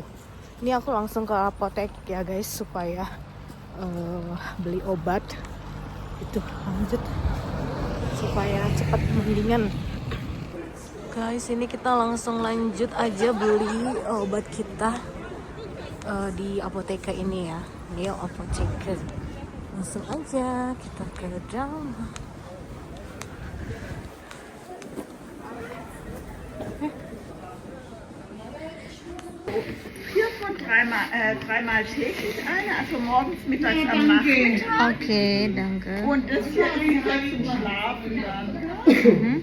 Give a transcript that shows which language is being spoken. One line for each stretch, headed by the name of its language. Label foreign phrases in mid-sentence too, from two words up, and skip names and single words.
Indonesian: Ini aku langsung ke apotek ya guys supaya beli obat itu, lanjut supaya cepat mendingan. Guys, ini kita langsung lanjut aja beli obat kita di apotek ini ya. Ini apotek. Langsung aja kita ke dalam.
German: Hier von dreimal täglich eine, also morgens, mittags, am Nachmittag. Okay, danke. Und das hier ist wieder zum Schlafen dann.